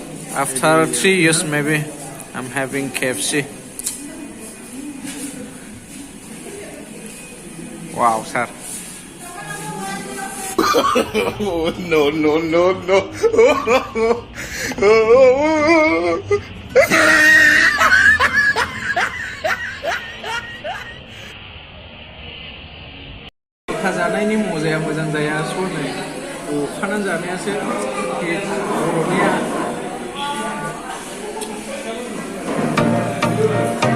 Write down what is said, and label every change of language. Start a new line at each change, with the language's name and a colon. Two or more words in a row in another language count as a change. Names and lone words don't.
English: After 3 years, maybe I'm having KFC. Wow, sir. No, no, no, no.
Bodo: जानायनि मजाया मोजां जाया सरनाय अखानानै जानायासो बर'निया